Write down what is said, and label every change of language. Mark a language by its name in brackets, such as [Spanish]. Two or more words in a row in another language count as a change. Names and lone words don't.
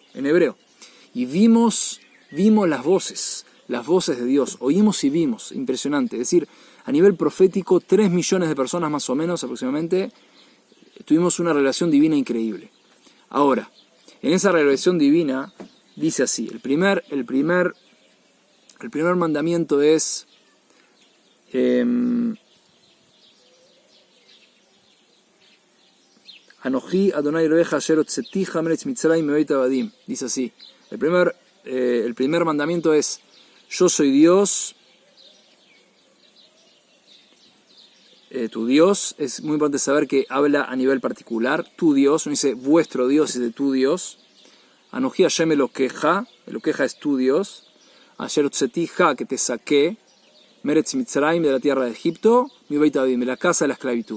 [Spanish] Y vimos las voces de Dios, oímos y vimos, impresionante. Es decir, a nivel profético, 3 millones de personas más o menos aproximadamente, tuvimos una revelación divina increíble. Ahora, en esa revelación divina, dice así, el primer mandamiento es, [Hebrew] אנכי אדוני אלהיך אשר הוצאתיך מארץ מצרים מבית עבדים. [Spanish] Dice así, el primer mandamiento es, yo soy Dios, tu Dios. Es muy importante saber que habla a nivel particular, tu Dios, no dice vuestro Dios, dice tu Dios. [Hebrew] אנכי השם אלוקיך [Spanish] es tu Dios, [Hebrew] אשר הוצאתיך, [Spanish] que te saqué, [Hebrew] מארץ מצרים, [Spanish] de la tierra de Egipto, [Hebrew] מבית עבדים, [Spanish] de la casa de la esclavitud.